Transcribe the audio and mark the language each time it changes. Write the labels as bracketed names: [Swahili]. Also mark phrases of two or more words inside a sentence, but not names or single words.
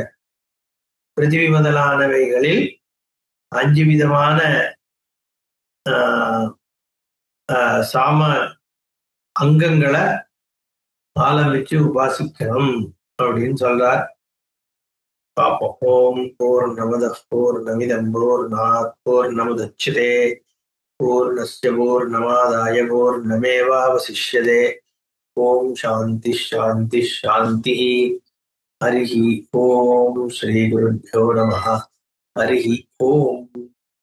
[Tamil] பிருத்திவி முதலானவைகளில் 5 விதமான சாம அங்கங்களை ஆரம்பிச்சு உபாசிக்கணும் அப்படின்னு சொல்றார். [Sanskrit] பாப்போம். ॐ पूर्णमदः पूर्णमिदं पूर्णात् पूर्णमुदच्यते पूर्णस्य पूर्णमादाय पूर्णमेवावशिष्यते. ॐ शान्तिः शान्तिः शान्तिः. हरिः ॐ। श्री गुरुभ्यो नमः. हरिः ॐ.